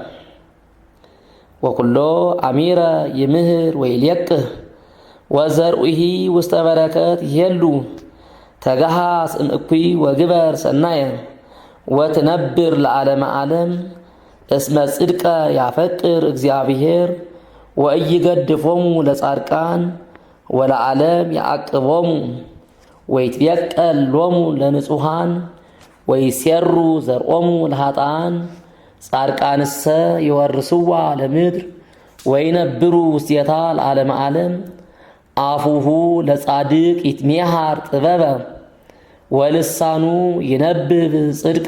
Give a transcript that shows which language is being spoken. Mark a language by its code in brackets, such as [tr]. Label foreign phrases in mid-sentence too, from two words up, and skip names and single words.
[gez] ወኩሎ አሚረ ይምህር ወይልየቅህ ወዘርኡሂ ውስተ በረከት ይሄሉ ተገሃስ እምእኩይ ወግበር ሰናየ ወትነብር ለዓለመ ዓለም እስመ ጽድቀ ያፈቅር እግዚአብሔር ወኢይገድፎሙ ለጻድቃን ወለዓለም ያዕቅቦሙ ወይትቤቀል ሎሙ ለንጹሓን ወይሴሩ ዘርኦሙ ለኃጥኣን ጻድቃንሰ ይወርስዋ ለምድር ወይነብሩ ውስቴታ ለዓለመ ዓለም አፉሁ ለጻድቅ ይትሜሃር ጥበበ ወልሳኑ ይነብብ ጽድቀ